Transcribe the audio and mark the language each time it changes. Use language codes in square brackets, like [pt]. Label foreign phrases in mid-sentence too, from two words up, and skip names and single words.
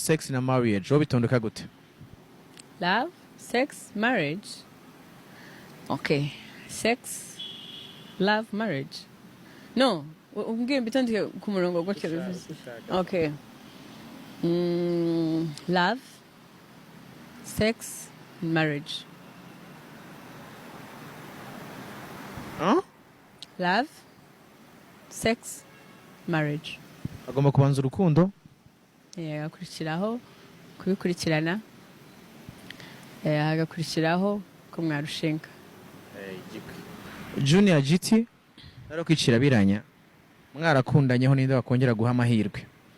[rw] sex na marriage wo bitondeka gute? [en] Love, sex, marriage. Okay. Sex, love, marriage. No, [rw] umbwire mbitondeke ku murongo gutyo bivuze. [en] Okay. Love, sex, marriage. Love, sex, marriage. [rw] Agomba kubanza urukundo, hagakurikiraho kubikurikirana, hagakurikiraho ko mwarushinga. Junior GT naro kwicira biranya mwarakundanyeho ninde bakongera guha amahirwe?